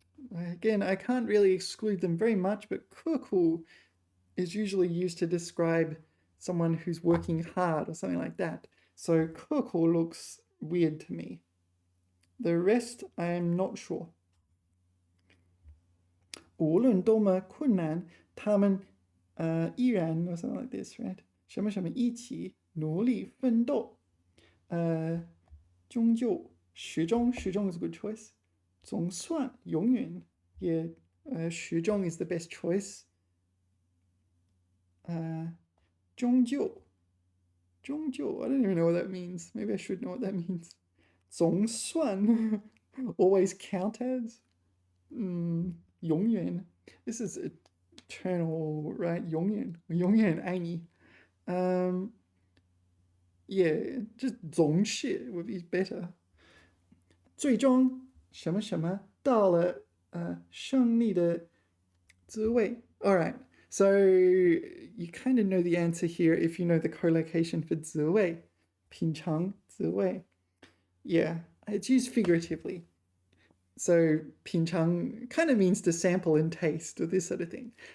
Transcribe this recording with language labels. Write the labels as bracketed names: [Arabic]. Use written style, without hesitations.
[English] Again, I can't really exclude them very much, but 刻苦 is usually used to describe someone who's working hard or something like that. So 刻苦 looks weird to me. The rest, I'm not sure. [Chinese] 无论多么困难，他们依然 [English] or something like this, right? [Chinese] 什么什么一起努力奋斗，终究始终 [English] is a good choice. [Chinese] 总算永远也始终 [English] is the best choice. 终究 I don't even know what that means. Maybe I should know what that means. 总算 always count as. 永远 This is eternal, right? [Chinese] 永远爱你。 [English] Yeah, just 总是 would be better. [Chinese] 最终什么什么到了胜利的滋味。 [English] All right, so you kind of know the answer here if you know the collocation for 滋味， [Chinese] 品尝滋味。 [English] Yeah, it's used figuratively. So 品尝 kind of means to sample and taste or this sort of thing.